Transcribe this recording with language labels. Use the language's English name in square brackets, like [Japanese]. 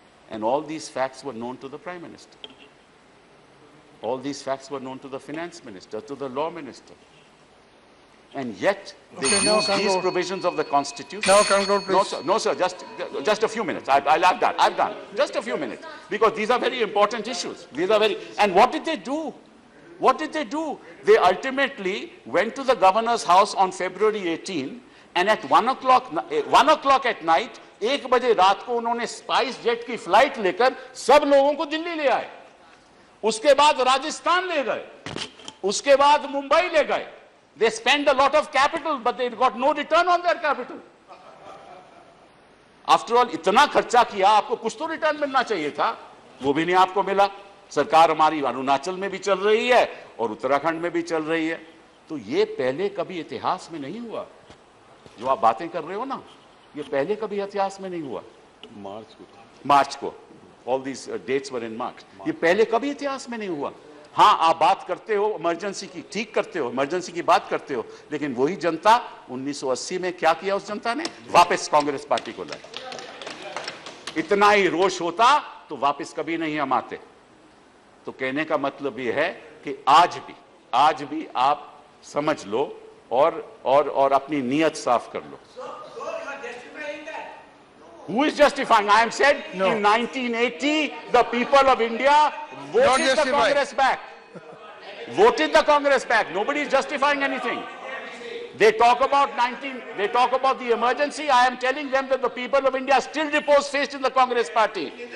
[English] And all these facts were known to the Prime Minister. All these facts were known to the Finance Minister, to the Law Minister. And yet, they Okay, now use these conclude. provisions of the Constitution. Now conclude, No, please. sir, no, sir, just a few minutes. I'll have done. I've done. Just a few minutes. Because these are very important issues. These are very, and what did they do? What did they do? They ultimately went to the governor's house on February 18, and at 1 o'clock at night, [Hindi] 1 बजे रात को उन्होंने spice jet की flight लेकर सब लोगों को दिल्ली ले आए. उसके बाद राजस्थान ले गए, उसके बाद मुंबई ले गए. [English] They spent a lot of capital, but they got no return on their capital. After all, [Hindi] इतना खर्चा किया, आपको कुछ तो रिटर्न मिलना चाहिए था, वो भी नहीं आपको मिला. सरकार हमारी अरुणाचल में भी चल रही है और उत्तराखंड में भी चल रही है. तो ये पहले कभी इतिहास में नहीं हुआ. जो आप बातें कर रहे हो ना, ये पहले कभी इतिहास में नहीं हुआ. मार्च को [English] All these dates were in March. [Hindi] ये पहले कभी इतिहास में नहीं हुआ. हाँ, आप बात करते हो इमरजेंसी की, ठीक करते हो, इमरजेंसी की बात करते हो, लेकिन वही जनता 1980 में क्या किया? उस जनता ने वापस कांग्रेस पार्टी को लाया. इतना ही रोष होता तो वापस कभी नहीं हम आते. तो कहने का मतलब ये है कि आज भी आप समझ लो और अपनी नीयत साफ कर लो. [English] Who is justifying? I am said in 1980 the people of India voted the Congress back. Voted the Congress back. Nobody is justifying anything. They talk about the emergency. I am telling them that the people of India still repose faith in the Congress party.